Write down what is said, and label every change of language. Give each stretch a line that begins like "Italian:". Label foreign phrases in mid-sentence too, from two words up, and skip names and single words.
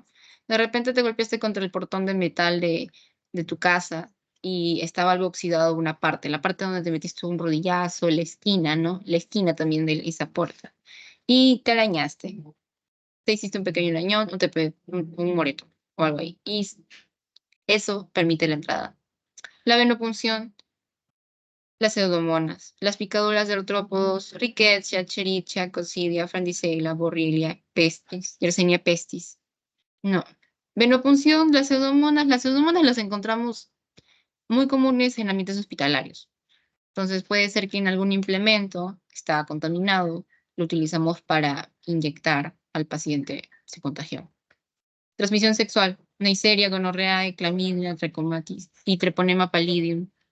Spanish: De repente te golpeaste contra el portón de metal de tu casa y estaba algo oxidado una parte, la parte donde te metiste un rodillazo, la esquina, ¿no? La esquina también de esa puerta. Y te arañaste. Te hiciste un pequeño arañón o un moretón o algo ahí. Y eso permite la entrada. La venopunción, las pseudomonas, las picaduras de artrópodos, Rickettsia, Escherichia, Coccidia, Francisella, Borrelia, pestis, Yersinia pestis. No. Venopunción, las pseudomonas las encontramos muy comunes en ambientes hospitalarios. Entonces puede ser que en algún implemento está contaminado, lo utilizamos para inyectar al paciente, se contagió. Transmisión sexual, Neisseria, gonorrea, clamidia, trachomatis y treponema pallidum.